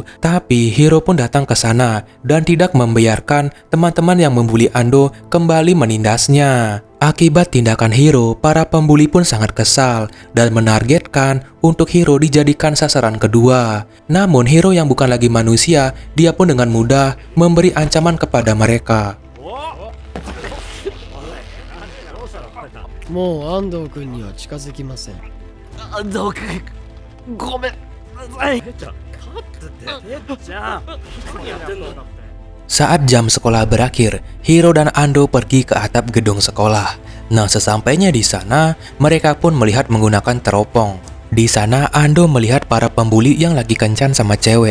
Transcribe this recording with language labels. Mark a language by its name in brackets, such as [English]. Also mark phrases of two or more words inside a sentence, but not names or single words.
[Indonesian] Tapi Hiro pun datang ke sana dan tidak membiarkan teman-teman yang membuli Ando kembali menindasnya. Akibat tindakan Hiro, para pembuli pun sangat kesal dan menargetkan untuk Hiro dijadikan sasaran kedua. Namun Hiro yang bukan lagi manusia, dia pun dengan mudah memberi ancaman kepada mereka. [Japanese] もう安藤くんには近づきません. 安藤くん、ごめんなさい. [Indonesian] Saat jam sekolah berakhir, Hiro dan Ando pergi ke atap gedung sekolah. Nah, sesampainya di sana, mereka pun melihat menggunakan teropong. Di sana, Ando melihat para pembuli yang lagi kencan sama cewek.